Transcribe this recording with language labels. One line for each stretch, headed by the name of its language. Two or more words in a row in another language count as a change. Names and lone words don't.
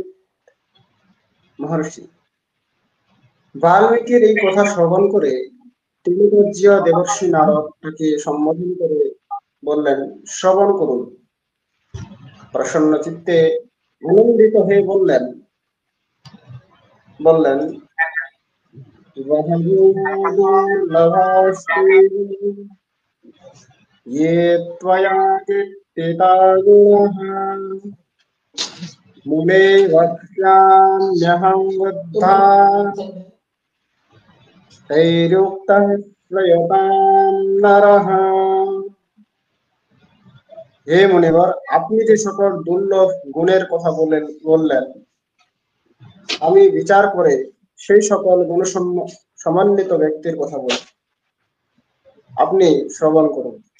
Bangla: মহর্ষি, বাল্মীকির এই কথা শ্রবণ করে ত্রিলোকজ্ঞ দেবর্ষি নারদ তাকে সম্বোধন করে বললেন, শ্রবণ করুন। প্রসন্ন চিত্তে আনন্দিত হয়ে বললেন
Sanskrit: ये त्वया कीर्तिता गुणः मुने वक्ष्याम्यहं वृद्धा तैरुक्तः श्रूयतां नरः।
Bangla: হে মুনিবর, আপনি যে সকল দুর্লভ গুণের কথা বললেন, আমি বিচার করে সেই সকল গুণ সমন্বিত ব্যক্তির কথা বলি, আপনি শ্রবণ করুন।